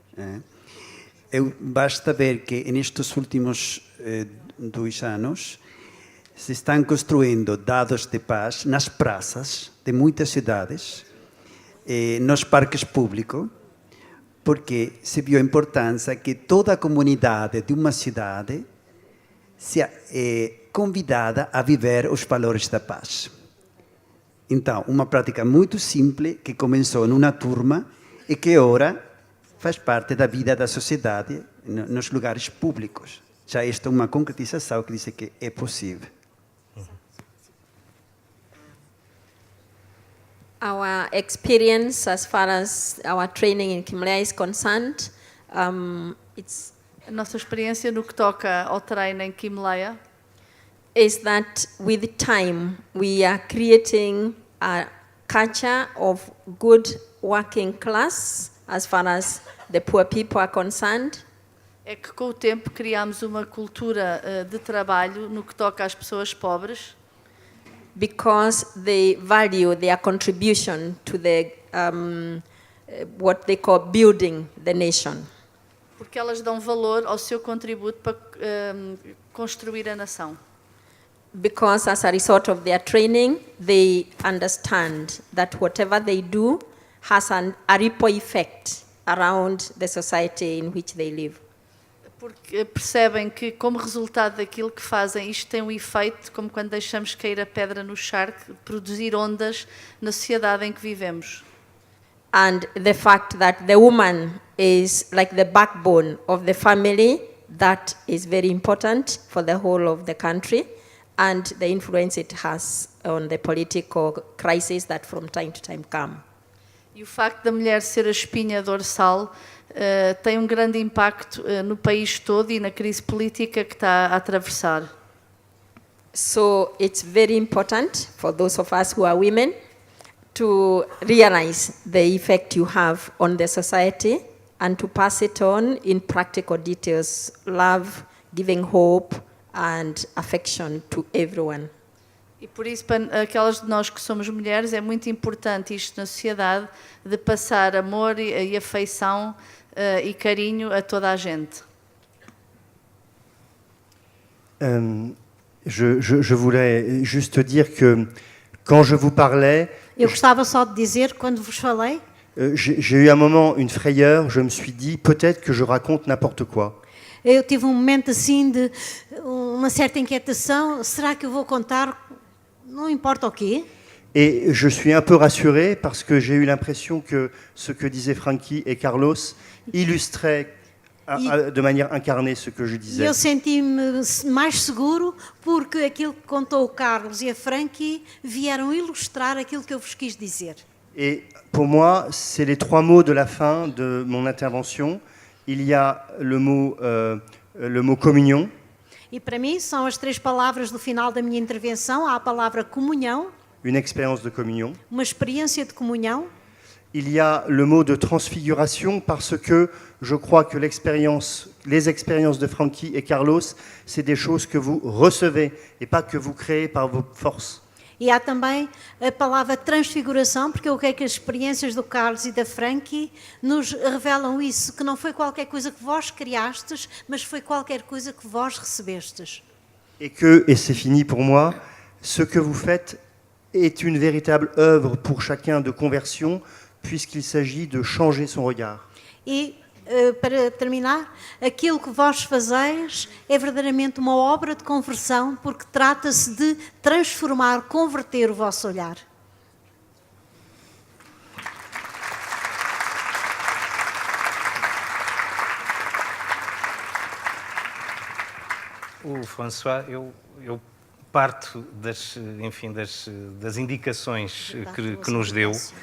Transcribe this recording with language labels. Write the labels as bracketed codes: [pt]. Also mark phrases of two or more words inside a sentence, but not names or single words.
[pt] Basta ver que nestes últimos 2 anos se estão construindo dados de paz nas praças de muitas cidades, nos parques públicos, porque se viu a importância que toda a comunidade de uma cidade seja convidada a viver os valores da paz. Então, uma prática muito simples que começou numa turma e que agora faz parte da vida da sociedade nos lugares públicos. Já esta é uma concretização que diz que é possível. [en] Our experience as far as our training in Kimlea is concerned, it's [pt] A nossa experiência no que toca ao treino em Kimlea [en] is that with time we are creating a culture of good working class as far as the poor people are concerned. [pt] é que com o tempo criámos uma cultura de trabalho no que toca às pessoas pobres, [en] Because they value their contribution to the what they call building the nation. [pt] porque elas dão valor ao seu contributo para construir a nação. [en] Because as a result of their training, they understand that whatever they do has a ripple effect around the society in which they live. [pt] Porque percebem que, como resultado daquilo que fazem, isto tem um efeito, como quando deixamos cair a pedra no charco, produzir ondas na sociedade em que vivemos. [en] And the fact that the woman is like the backbone of the family, that is very important for the whole of the country, and the influence it has on the political crises that from time to time come. [pt] E o facto da mulher ser a espinha dorsal tem um grande impacto no país todo e na crise política que está a atravessar. So it's very important for those of us who are women to realize the effect you have on the society and to pass it on in practical details, love, giving hope and affection to everyone. E por isso, para aquelas de nós que somos mulheres, é muito importante isto na sociedade, de passar amor e afeição e carinho a toda a gente. [fr] Je voulais juste dire que quand je vous parlais, [pt] Eu gostava só de dizer, quando vos falei, [fr] j'ai eu un moment, une frayeur, je me suis dit peut-être que je raconte n'importe quoi. [pt] eu tive um momento assim de uma certa inquietação. Será que eu vou contar, não importa o quê? [fr] Et je suis un peu rassuré parce que j'ai eu l'impression que ce que disaient Frankie et Carlos illustrait de manière incarnée ce que je [pt] E [fr] disais. [pt] eu senti-me mais seguro porque aquilo que contou o Carlos e a Frankie vieram ilustrar aquilo que eu vos quis dizer. [fr] Et pour moi, c'est les 3 mots de la fin de mon intervention. Il y a le mot communion, [pt] E para mim são as 3 palavras do final da minha intervenção. Há a palavra comunhão, [fr] une expérience de communion. [pt] uma experiência de comunhão. [fr] Il y a le mot de transfiguration parce que je crois que les expériences de Frankie et Carlos, c'est des choses que vous recevez et pas que vous créez par vos forces. [pt] E há também a palavra transfiguração, porque eu creio que as experiências do Carlos e da Frankie nos revelam isso, que não foi qualquer coisa que vós criastes, mas foi qualquer coisa que vós recebestes. [fr] Et c'est fini pour moi, ce que vous faites est une véritable œuvre pour chacun de conversion, puisqu'il s'agit de changer son regard. [pt] E, para terminar, aquilo que vós fazeis é verdadeiramente uma obra de conversão, porque trata-se de transformar, converter o vosso olhar. O François, eu parto enfim, das indicações que nos deu.